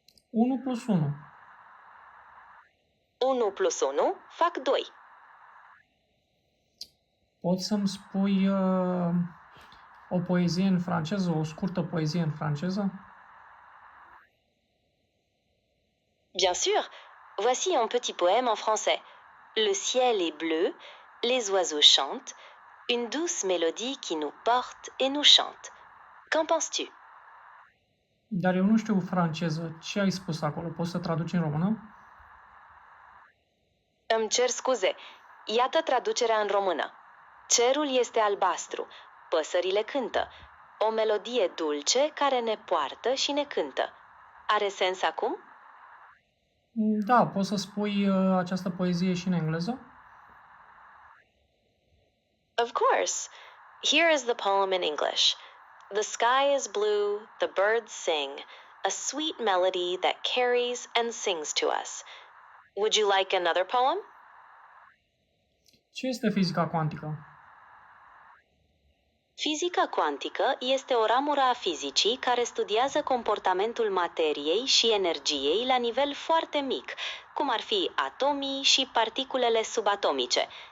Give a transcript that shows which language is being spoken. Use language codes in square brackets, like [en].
[ro] 1 plus 1. 1 plus 1 fac 2. Poți să-mi spui o poezie în franceză, o scurtă poezie în franceză? [fr] Bien sûr. Voici un petit poème en français. Le ciel est bleu, les oiseaux chantent, une douce mélodie qui nous porte et nous chante. Qu'en penses-tu? [ro] Dar eu nu știu franceză. Ce ai spus acolo? Poți să traduci în română? Îmi cer scuze. Iată traducerea în română. Cerul este albastru, păsările cântă, o melodie dulce care ne poartă și ne cântă. Are sens acum? Da, poți să spui această poezie și în engleză? [en] Of course. Here is the poem in English. The sky is blue, the birds sing, a sweet melody that carries and sings to us. Would you like another poem? [ro] Ce este fizica cuantică? Fizica cuantică este o ramură a fizicii care studiază comportamentul materiei și energiei la nivel foarte mic, cum ar fi atomii și particulele subatomice.